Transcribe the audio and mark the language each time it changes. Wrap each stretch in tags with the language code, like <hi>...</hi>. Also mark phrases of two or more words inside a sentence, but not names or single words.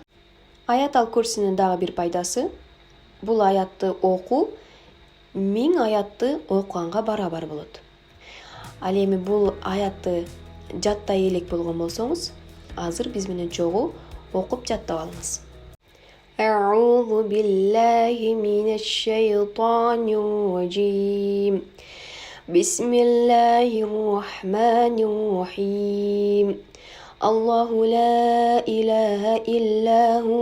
<ky>Аятал Курсинин дагы бир пайдасы: бул аятты окуу 1000 аятты окуганга барабар болот. Ал эми бул аятты жаттай элек болгон болсоңуз, азыр биз менен чогуу окуп жаттап алыңыз.</ky> <ar>أعوذ بالله من الشيطان الرجيم بسم الله الرحمن الرحيم الله لا إله إلا هو</ar>